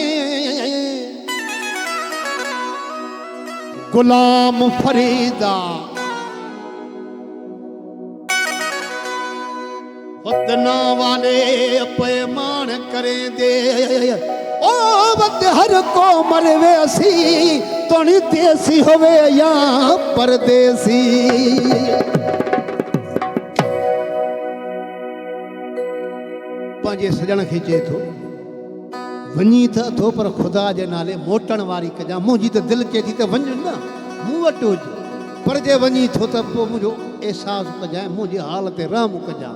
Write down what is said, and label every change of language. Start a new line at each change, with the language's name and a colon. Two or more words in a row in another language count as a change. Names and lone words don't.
Saraiki: गुलाम फरीदा वतना वाले पैमान करें दे, ओ वत हर को मरवे असी, तोनी देसी होवे या परदेसी।
Sindhi: पंहिंजे सजण खे चए थो वञी त अथो, पर ख़ुदा जे नाले मोटण वारी कजां। मुंहिंजी त दिलि चए थी त वञ न मूं वटि हुज, पर जे वञी थो त पोइ मुंहिंजो अहसासु कजांइ, मुंहिंजी हाल ते रहम कजां।